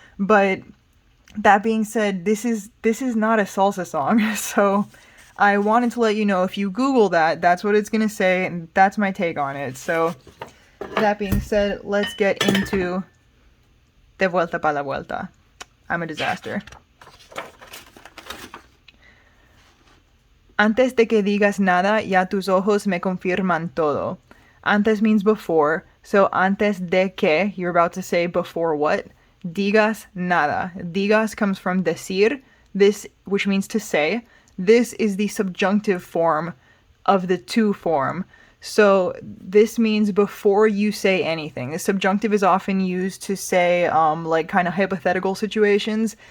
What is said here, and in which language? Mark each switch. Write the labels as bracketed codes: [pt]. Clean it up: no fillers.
[en] But that being said, this is not a salsa song. So I wanted to let you know, if you Google that, that's what it's gonna say, and that's my take on it. So that being said, let's get into De Vuelta Pa La Vuelta. I'm a disaster. [es] Antes de que digas nada, ya tus ojos me confirman todo. [en] Antes means before, so [es] antes de que, [en] you're about to say before what? [es] Digas nada. [en] Digas comes from decir, this, which means to say. This is the subjunctive form of the to form. So this means before you say anything. The subjunctive is often used to say like kind of hypothetical situations.